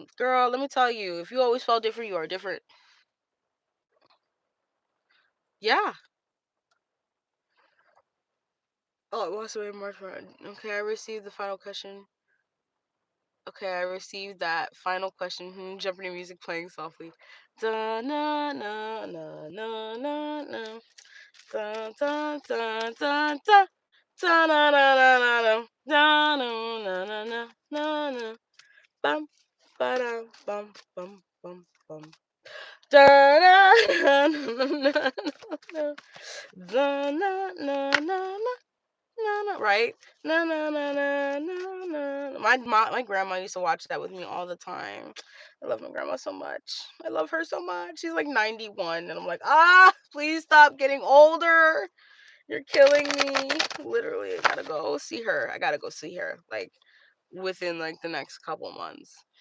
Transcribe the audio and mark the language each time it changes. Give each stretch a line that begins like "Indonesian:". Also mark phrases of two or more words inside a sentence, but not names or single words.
English: Girl, let me tell you, if you always felt different, you are different. Yeah. Oh, it was away March. Okay, I received the final question. Okay, I received that final question. Jeopardy music playing softly. Da na na na na na na. Da da da da da. Da na na na na na. Da na na na na na na. Bum ba da bum bum bum bum. Da na na na na na. Da na na na na. No, no, right? No, no, no, no, no, no. My grandma used to watch that with me all the time. I love my grandma so much. I love her so much. She's like 91, and I'm like, please stop getting older. You're killing me. Literally, I gotta go see her. I gotta go see her like within like the next couple months.